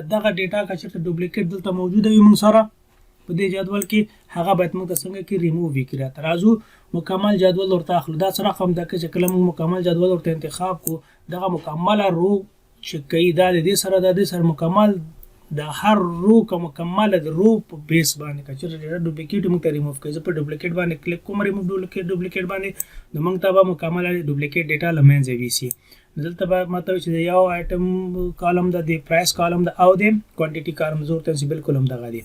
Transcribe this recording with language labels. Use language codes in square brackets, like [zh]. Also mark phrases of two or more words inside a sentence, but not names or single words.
[ps] دغه ډیټا که چېرته ډوپلیکیټ دلته موجوده وي موږ سره په دې جدول کې هغه باید موږ ته څنګه کې ریموو وکړي. راته راځو مکمل جدول ورته اخلو. دا څه رقم ده که چې کله موږ مکمل جدول ورته انتخاب کړو دغه مکمله رو چې کوي دا د دې سره د دې سره مکمل د هر رو که مکمله د رو په بیس باندې که چېرته [en] data duplicate [ps] موږ ته ریموو کوي. زه په ډوپلیکیټ باندې کلیک کوم [en] remove duplicate [ps] باندې نو موږ ته به مکمله ډوپلیکیټ ډیټا له منځه یوسي. دلته به ماته وي چې د یو [en] item column [ps] ده، د [en] price column [ps] ده او د [en] quantity column [ps] زه ورته چې بالکل همدغه دي.